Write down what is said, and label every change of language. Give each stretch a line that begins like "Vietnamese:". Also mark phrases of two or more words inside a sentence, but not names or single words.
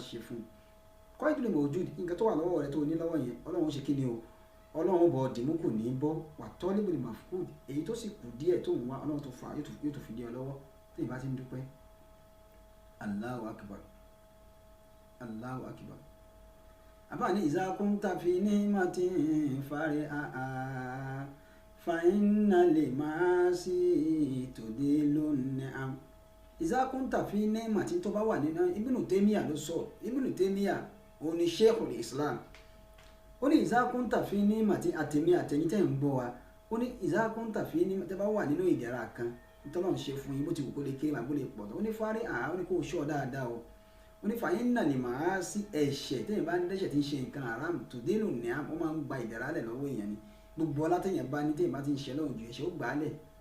Yoruba: ṣe fún
Arabic: قيد للموجود
Yoruba: nǹkan tó wà lọ́wọ́ rẹ tó ní lọ́wọ́ yẹn Ọlọ́run ṣe kí ni o Ọlọ́run bọ̀ dìmú kò ní bọ́ wà
Arabic: طالب المفقود
Yoruba: èyí tó sì kù díẹ̀ tó ń wá Ọlọ́run tó fà yóò tó fi dí ọ lọ́wọ́ tí ìbá ti ń dúpẹ́
Arabic: الله أكبر الله أكبر
Yoruba: àbáni iza
Arabic: كنت في نعمة فارعها فإن المعاصي تزيل النعم إذا كنت في نعمة
Yoruba: tó bá wà nínú Ibn Taymiyyah ló sọ Ibn Taymiyyah òun ni Sheikhul Islam ó ní ìzákúntà fi ní màtí àtẹ̀mí àtẹ̀yìn tẹ̀ ń gbọ́ wa ó ní ìzákúntà fi ní tẹ́ bá wà nínú ìdẹ̀ra kan tọ́lọ́ ń ṣe fún yín bó ti wù kó lè kéré màá bó lè pọ̀ tó ó ní fárí ó ní kó ṣọ́ dáadáa o ó ní fàyín náà ni màá sí ẹ̀ṣẹ̀ tẹ́yìn bá ní dẹ́ṣẹ̀ tí ń ṣe nǹkan haram tó dénú ní àmọ́ máa ń gba ìdẹ̀ra lẹ̀ lọ́wọ́ èèyàn ni gbogbo ọlá tẹ́yìn bá ní tẹ́yìn bá ti ń ṣe lọ́wọ́ ju ẹ̀ṣẹ̀ ó gbà á lẹ̀